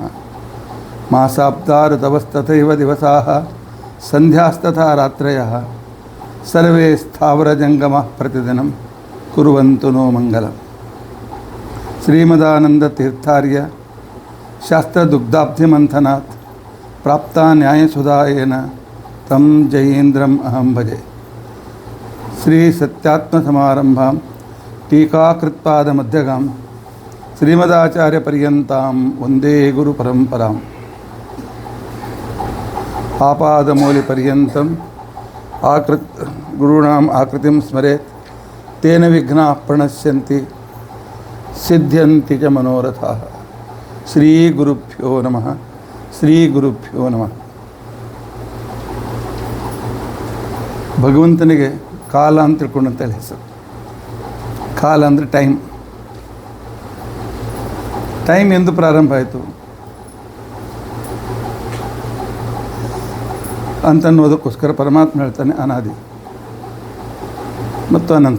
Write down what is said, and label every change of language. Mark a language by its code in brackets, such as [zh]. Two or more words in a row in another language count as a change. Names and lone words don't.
[sa] ಮಾಸಾಬ್ದಾಋತವಸ್ತಥೈವ ದಿವಸಾಃ ಸಂಧ್ಯಾಸ್ತಥಾ ರಾತ್ರಯಃ ಸರ್ವೇ ಸ್ಥಾವರಜಂಗಮಃ ಪ್ರತಿದಿನಂ ಕುರ್ವಂತು ನೋ ಮಂಗಲಂ. ಶ್ರೀಮದಾನಂದತೀರ್ಥಾರ್ಯ ಶಾಸ್ತ್ರದುಗ್ಧಾಬ್ಧಿಮಂಥನಾತ್ ಪ್ರಾಪ್ತಾ ನ್ಯಾಯಸುಧಾಯೇನ ತಂ ಜಯೇಂದ್ರಂ ಅಹಂ ಭಜೆ. ಶ್ರೀ ಸತ್ಯಾತ್ಮಸಮಾರಂಭಾಂ ಟೀಕಾಕೃತ್ಪಾದಮಧ್ಯಗಾಂ ಶ್ರೀಮದಾಚಾರ್ಯಪರ್ಯಂತಾಂ ವಂದೇ ಗುರುಪರಂಪರಾಂ. ಆಪಾದಮೂಲಿಪರ್ಯಂತಂ ಗುರುಣಾಂ ಆಕೃತಿಂ ಸ್ಮರೇತ್ ತೇನ ವಿಘ್ನಾಃ ಪ್ರಣಶ್ಯಂತಿ ಸಿದ್ಧ್ಯಂತಿ ಚ ಮನೋರಥಾಃ. ಶ್ರೀ ಗುರುಭ್ಯೋ ನಮಃ. ಶ್ರೀ ಗುರುಭ್ಯೋ ನಮಃ. [kn] ಭಗವಂತನಿಗೆ ಕಾಲ ಅಂತ ತಿಳ್ಕೊಂಡಂತೇಳಿ ಹೆಸರು. ಕಾಲ ಅಂದರೆ ಟೈಮ್. ಟೈಮ್ ಎಂದು ಪ್ರಾರಂಭ ಆಯಿತು ಅಂತನ್ನೋದಕ್ಕೋಸ್ಕರ ಪರಮಾತ್ಮ ಹೇಳ್ತಾನೆ ಅನಾದಿ ಮತ್ತು ಅನಂತ.